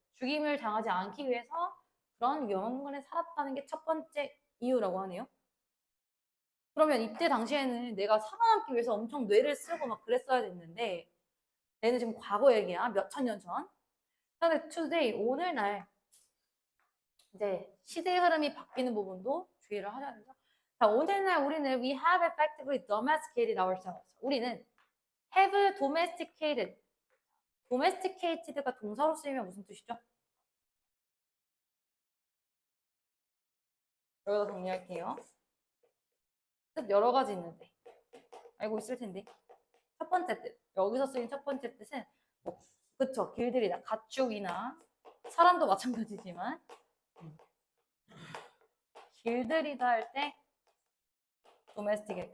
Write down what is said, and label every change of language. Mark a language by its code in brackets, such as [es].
[ko] 죽임을 당하지 않기 위해서 그런 위험한 공간에 살았다는 게 첫 번째 이유라고 하네요. 그러면 이때 당시에는 내가 살아남기 위해서 엄청 뇌를 쓰고 막 그랬어야 됐는데 얘는 지금 과거 얘기야. 몇 천 년 전. 근데 today, 오늘날 이제 시대의 흐름이 바뀌는 부분도 주의를 하셔야 되죠. 자, 오늘날 우리는 [en] we have effectively domesticated ourselves. [ko] 우리는 [en] have domesticated. [ko] domesticated가 동사로 쓰이면 무슨 뜻이죠? 여기다 정리할게요. 뜻 여러 가지 있는데 알고 있을 텐데 첫 번째 뜻, 여기서 쓰인 첫 번째 뜻은 뭐, 그쵸, 길들이다, 가축이나 사람도 마찬가지지만 길들이다 할 때 domesticate.